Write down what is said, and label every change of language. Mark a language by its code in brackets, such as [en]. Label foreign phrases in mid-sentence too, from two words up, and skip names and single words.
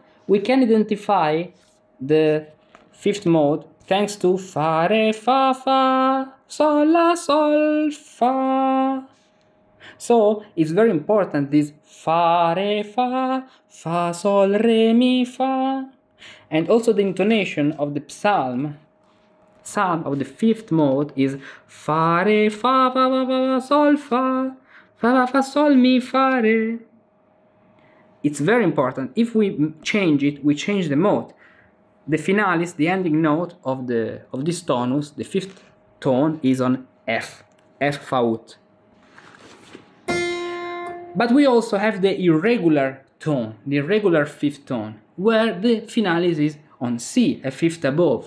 [en] We can identify the fifth mode thanks to Fa, Re, Fa, Fa, Sol, La, Sol, Fa. So it's very important, this Fa, Re, Fa, Fa, Sol, Re, Mi, Fa. And also the intonation of the psalm of the fifth mode is Fa, Re, Fa, Fa, Fa, Fa, Sol, Fa, Fa, Fa, Fa, Sol, Mi, Fa, Re. It's very important. If we change it, we change the mode. The finalis, the ending note of this tonus, the fifth tone, is on F, F Fa ut. But we also have the irregular tone, the irregular fifth tone, where the finalis is on C, a fifth above.